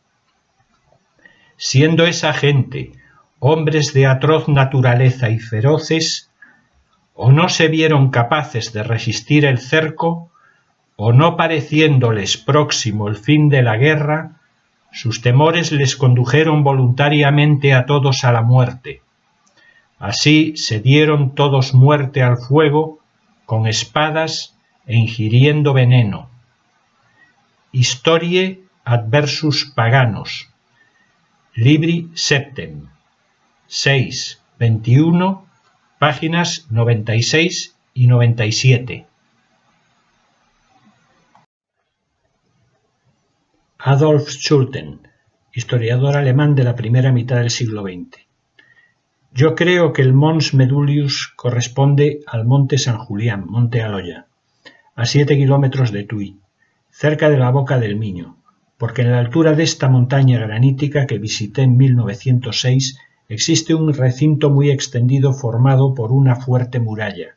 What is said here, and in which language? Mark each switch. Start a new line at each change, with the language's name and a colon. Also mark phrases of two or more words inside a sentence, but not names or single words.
Spanish: Siendo esa gente hombres de atroz naturaleza y feroces, o no se vieron capaces de resistir el cerco, o no pareciéndoles próximo el fin de la guerra, sus temores les condujeron voluntariamente a todos a la muerte. Así se dieron todos muerte al fuego, con espadas e ingiriendo veneno.
Latin: Historiae adversus paganos. Libri septem. 6, 21,
Spanish: páginas 96 y 97. Adolf Schulten, historiador alemán de la primera mitad del siglo XX. Yo creo que el Mons Medulius corresponde al monte San Julián, monte Aloya, a 7 kilómetros de Tui, cerca de la boca del Miño, porque en la altura de esta montaña granítica que visité en 1906 existe un recinto muy extendido formado por una fuerte muralla.